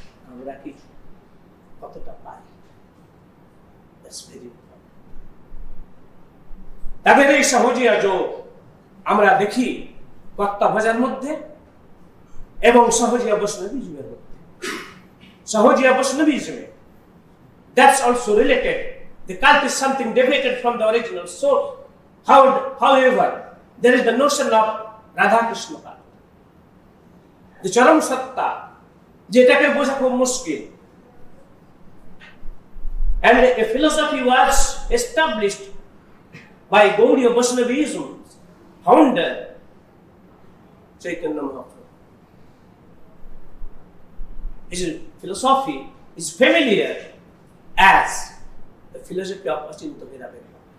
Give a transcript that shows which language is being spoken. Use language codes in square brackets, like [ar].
[bn] আমরা কি কতটা পারি? তাদের এই সহজিয়া যোগ আমরা দেখি কর্তা ভজার মধ্যে এবং সহজিয়া বৈষ্ণবিজমের মধ্যে। [en] সহজিয়া বৈষ্ণবিজমে, that's also related. The cult is something deviated from the original source. However, there is the notion of Radha Krishna cult. [bn] The চরম সত্তা, যেটাকে বোঝা খুব মুশকিল। [en] And a philosophy was established by Gaudiya Vaishnavism's founder, Chaitanya Mahaprabhu. His philosophy is familiar as the philosophy of Achinta Vedaveda.